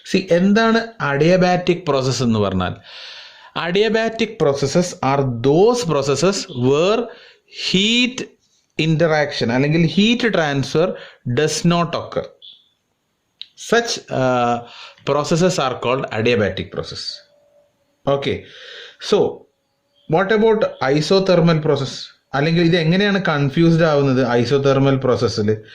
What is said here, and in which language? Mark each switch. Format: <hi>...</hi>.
<ml>എന്താണ് adiabatic process എന്ന് പറഞ്ഞാൽ?</ml> <en>Adiabatic processes are those processes where heat interaction അല്ലെങ്കിൽ heat transfer does not occur. Such processes are called adiabatic process. Okay, so what about isothermal process?</en> <ml>അല്ലെങ്കിൽ ഇത് എങ്ങനെയാണ് confused ആവുന്നത് isothermal പ്രോസസ്സിൽ?</ml>